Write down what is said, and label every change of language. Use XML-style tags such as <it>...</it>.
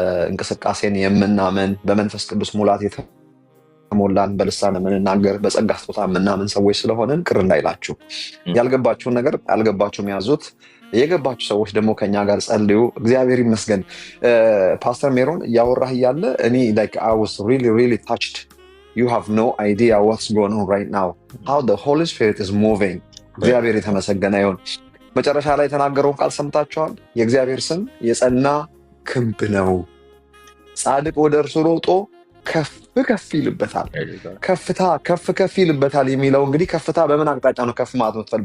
<am>እንቅስቃሴን የምናምን በመንፈስ ቅዱስ ሙላት የተሞላን በልሳን የምንናገር በጸጋ ስጦታ የምናምን ሰዎች ስለሆንን ቅር እንዳይላችሁ። ያልገባችሁን ነገር ያልገባችሁም ያዙት። የገባችሁ ሰዎች ደግሞ ከኛ ጋር ጸልዩ። እግዚአብሔር ይመስገን። ፓስተር ሜሮን እያወራህ እያለ እኔ</am> <en>like I was really touched. You have no idea what's going on right now. How the Holy Spirit is moving.</en> <am>እግዚአብሔር የተመሰገነ ይሁን። መጨረሻ ላይ የተናገረውን ቃል ሰምታችኋል። የእግዚአብሔር ስም የጸና ክንብ ነው፣ ጻድቅ ወደ እርሱ ሮጦ ከፍ ይልበታል። ከፍታ ከፍ ይልበታል የሚለው እንግዲህ ከፍታ በምን አቅጣጫ ነው ከፍ ማለት ነው?</am>